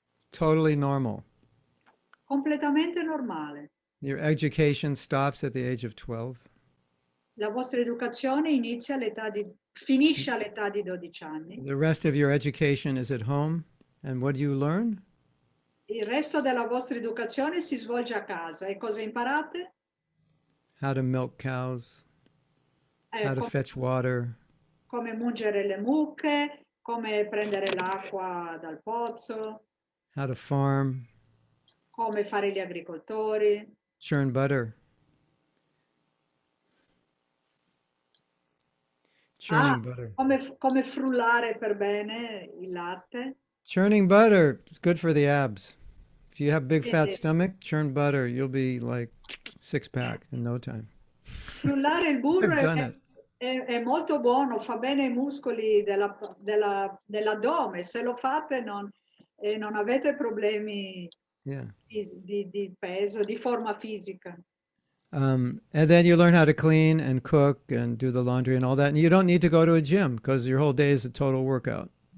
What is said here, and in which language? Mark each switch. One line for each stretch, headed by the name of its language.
English: Totally normal.
Italian: Completamente normale.
English: Your education stops at the age of 12.
Italian: La vostra educazione finisce all'età di 12 anni.
English: The rest of your education is at home. And what do you learn?
Italian: Il resto della vostra educazione si svolge a casa. E cosa imparate?
English: How to milk cows, how to fetch water,
Italian: come mungere le mucche, come prendere l'acqua dal pozzo,
English: how to farm,
Italian: come fare gli agricoltori,
English: churn butter. Churning butter.
Italian: come frullare per bene il latte.
English: Churning butter is good for the abs. If you have big fat stomach, churn butter. You'll be like 6-pack in no time.
Italian: Frullare il burro è molto buono, fa bene ai muscoli dell'addome. Se lo fate non avete problemi di peso, di forma fisica.
English: And then you learn how to clean and cook and do the laundry and all that. And you don't need to go to a gym because your whole day is a total workout.